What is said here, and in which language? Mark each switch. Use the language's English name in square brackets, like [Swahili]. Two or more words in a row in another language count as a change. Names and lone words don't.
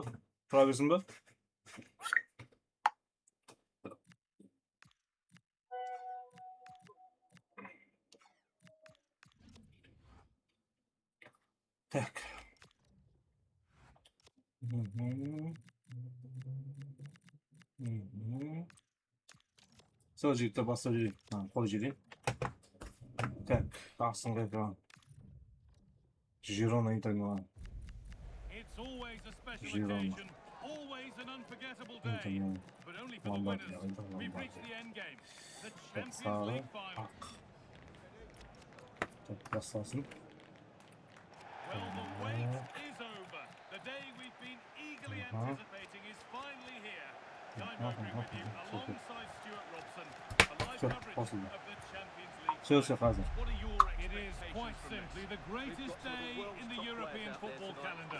[Kazakh] Тұра берсін бі? Так. Сол жігітті бастап жүрейін. Қой жүрейін. Так, астыңғы екран. [English] Girona Inter Milan. It's always a special occasion, always an unforgettable day, but only for the winners. We've reached the end game, the Champions League final. [Kazakh] Так, басталсын. [English] Well, the wait is over. The day we've been eagerly anticipating is finally here. Time with you alongside Stuart Robson, a live coverage of the Champions League. [Kazakh] Chelsea hazır. [English] What are your expectations? It is quite simply the greatest day in the European football calendar.